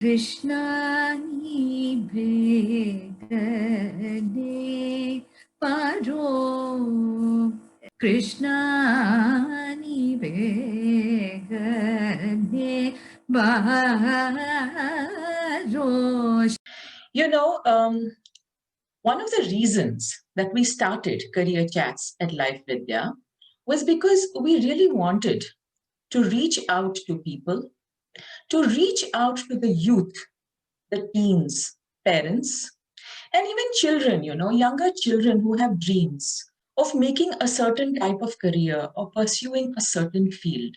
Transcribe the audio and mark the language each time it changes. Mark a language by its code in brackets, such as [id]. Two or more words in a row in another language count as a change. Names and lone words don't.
[en] Krishna ni bhegade paro, Krishna ni bhegade paro. You know, one of the reasons that we started Career Chats at LifeVidya was because we really wanted to reach out to people, to reach out to the youth, the teens, parents, and even children, younger children who have dreams of making a certain type of career or pursuing a certain field.